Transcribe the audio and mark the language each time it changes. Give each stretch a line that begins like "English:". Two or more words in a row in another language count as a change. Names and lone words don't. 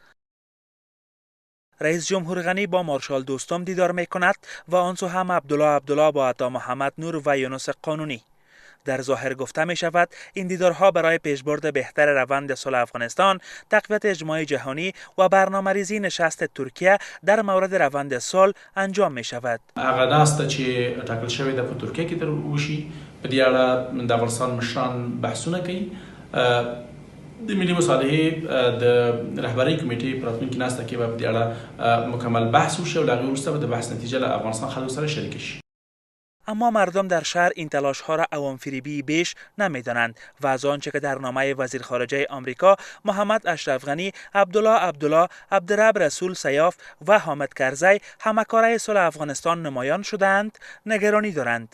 Persian: رئیس جمهور غنی با مارشال دوستم دیدار می‌کند و آن سو هم عبدالله با عطا محمد نور و یونس قانونی. در ظاهر گفته می شود این دیدارها برای پیشبرد بهتر روند صلح افغانستان، تقویت اجماع جهانی و برنامه‌ریزی نشست ترکیه در مورد روند صلح انجام می شود.
Pashto: هغه ناسته چې ټاکل شوې ده په ترکیه کې تر وشي په دې اړه د افغانستان مشران بحثونه کوي د ملي مصالحې د رهبرۍ کمیټې په راتلونکي ناسته کې به په دې اړه مکمل بحث وشي او له هغې وروسته به د بحث نتیجه له افغانستان خلکو سره شریک شي.
Persian: اما مردم در شهر این تلاش ها را عوام‌فریبی بیش نمی‌دانند و از آنچه که در نامه وزیر خارجه آمریکا محمد اشرف غنی، عبدالله، عبدالرب رسول سیاف و حامد کرزی همکارای صلح افغانستان نمایان شدند نگرانی دارند.